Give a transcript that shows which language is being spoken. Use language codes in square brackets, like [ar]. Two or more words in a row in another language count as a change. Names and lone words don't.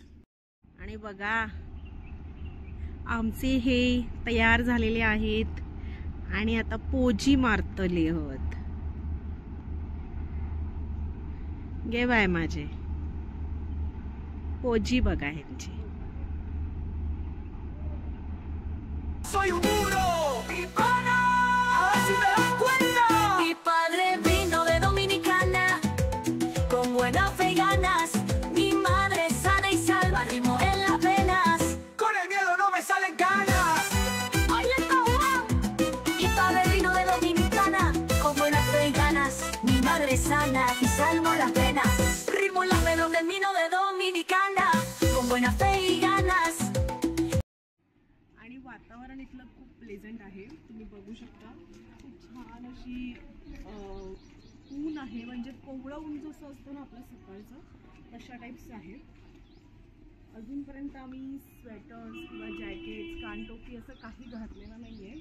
[mr] आणि बघा आमचे हे तयार झालेले आहेत आणि आता पोजी मारतले आहोत. गे बाय माझे पोजी बघा ह्यांची. [es] Soy un muro y pana, así me das cuenta. Mi padre vino de Dominicana, con buena fe y ganas. Mi madre sana y salva, ritmo en las venas. Con el miedo no me salen ganas. Ahí está Juan. Mi padre vino de Dominicana, con buena fe y ganas. Mi madre sana y salva las venas. Ritmo en las venas del vino de Dominicana, con buena fe y ganas. [mr] वातावरण इथलं खूप प्लेझंट आहे, तुम्ही बघू शकता. खूप छान अशी ऊन आहे, म्हणजे कोवळं ऊन जसं असतं ना आपलं सकाळचं तशा टाईप्स आहे. अजूनपर्यंत आम्ही स्वेटर्स किंवा जॅकेट्स, कानटोपी असं काही घातलेलं नाही आहे.